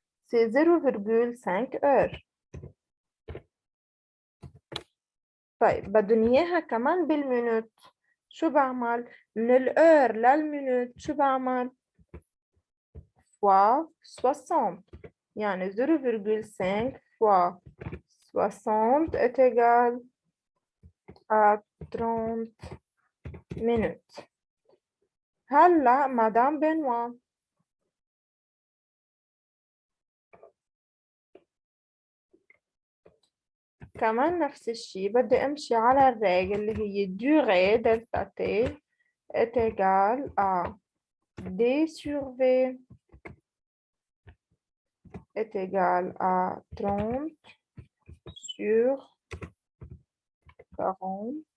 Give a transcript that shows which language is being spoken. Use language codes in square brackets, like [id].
[fr] C'est 0,5 heures. [ar] طيب بدهم إياها كمان بالمينوت. شو بعمل؟ من الأور للمينوت شو بعمل؟ fois 60. [fr] يعني 0,5 fois 60 est égal à 30 minutes. [ar] هلا مدام بنوا كمان نفس الشيء بدي امشي على الريج اللي هي durée دلتا تي [fr] est égal à d sur v est égal à 30 sur 40.